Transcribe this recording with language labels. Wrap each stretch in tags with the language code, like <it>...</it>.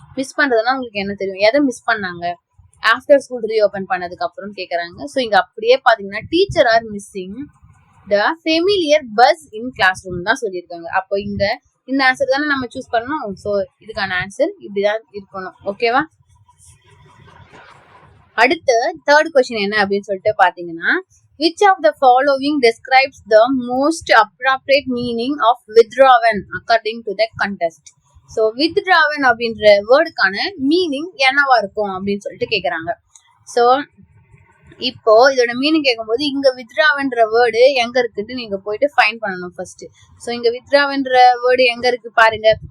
<ta>Miss பண்றதுன்னா உங்களுக்கு என்ன தெரியும்? எதை மிஸ் பண்ணாங்க ஆஃப்டர் ஸ்கூல் ரீஓபன் பண்ணதுக்கு அப்புறம் கேக்குறாங்க. சோ இங்க அப்படியே பாத்தீங்கன்னா</ta> <en>teacher are missing the familiar faces in class room</en> <ta>தான் சொல்லியிருக்காங்க. அப்போ இந்த ஆன்சர் தானே நம்ம சூஸ் பண்ணணும். சோ இதுக்கான ஆன்சர் இப்படிதான் இருக்கணும். ஓகேவா? அடுத்து தேர்ட் கொஸ்டின் என்ன அப்படின்னு சொல்லிட்டு பாத்தீங்கன்னா,</ta> <en>which of the following describes the most appropriate meaning of withdrawn according to the contest.</en> <ta>So withdrawn அப்படின்ற வேர்டுக்கான மீனிங் என்னவா இருக்கும் அப்படின்னு சொல்லிட்டு கேக்குறாங்க. சோ இப்போ இதோட மீனிங் கேட்கும்போது இங்க வித்ராவன்ற வேர்டு எங்க இருக்குன்னு நீங்க போயிட்டு ஃபைண்ட் பண்ணணும் ஃபர்ஸ்ட். சோ இங்க வித்ராவன்ற வேர்டு எங்க இருக்கு பாருங்க.</ta>